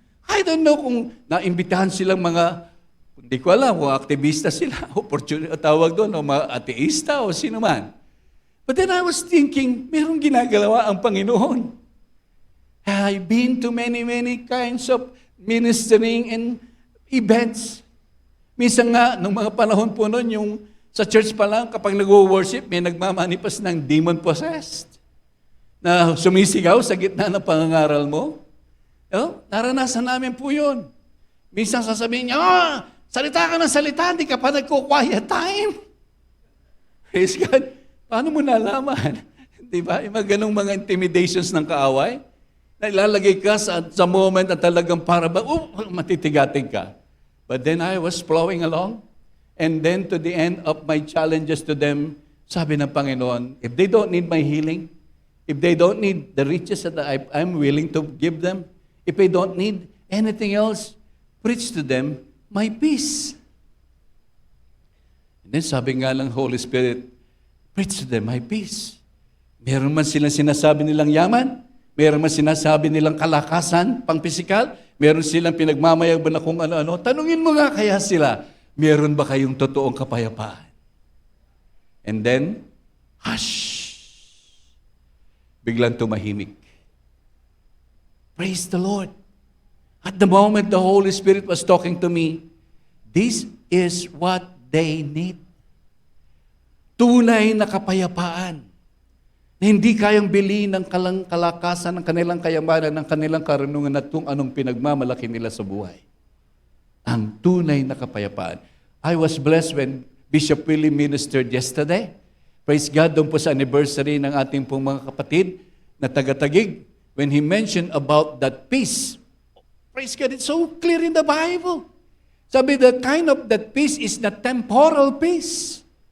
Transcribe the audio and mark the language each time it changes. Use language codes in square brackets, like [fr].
[en] I don't know [tl] kung naimbitahan silang hindi ko alam kung aktivista sila, tawag doon, o mga ateista o sino man. [en] But then I was thinking, [tl] merong ginagalawa ang Panginoon. [en] I've been to many kinds of ministering and events. [tl] Minsan nga, nung mga panahon po noon, yung sa church pa lang, kapag nag-worship, may nagmamanifest ng demon-possessed na sumisigaw sa gitna ng pangangaral mo. Naranasan namin po yun. Minsan sasabihin niya, salita ka ng salita, hindi ka pa nagko-quiet time. Praise God. Paano mo nalaman? Di ba? Yung mga ganong mga intimidations ng kaaway, na ilalagay ka sa moment na talagang para ba, matitigating ka. [en] But then I was flowing along, and then to the end of my challenges to them, [tl] sabi ng Panginoon, [en] if they don't need my healing, if they don't need the riches that I'm willing to give them, if they don't need anything else, preach to them my peace. And then [tl] sabi nga ng [en] Holy Spirit, preach to them my peace. [tl] Meron man silang sinasabi nilang yaman, meron man sinasabi nilang kalakasan, pang-pisikal, meron silang pinagmamayagban na kung ano-ano. Tanungin mo nga kaya sila, meron ba kayong totoong kapayapaan? [en] And then, hush! [tl] Biglang tumahimik. [en] Praise the Lord. At the moment the Holy Spirit was talking to me, this is what they need. [tl] Tunay na kapayapaan na hindi kayang bilhin ng kalakasan ng kanilang kayamanan, ng kanilang karunungan at kung anong pinagmamalaki nila sa buhay. Ang tunay na kapayapaan. [en] I was blessed when Bishop Willie ministered yesterday. [tl] Praise God, doon po sa anniversary ng ating pong mga kapatid na taga-Taguig, [en] when he mentioned about that peace. Praise God, it's so clear in the Bible. Sabi, the kind of that peace is not temporal peace.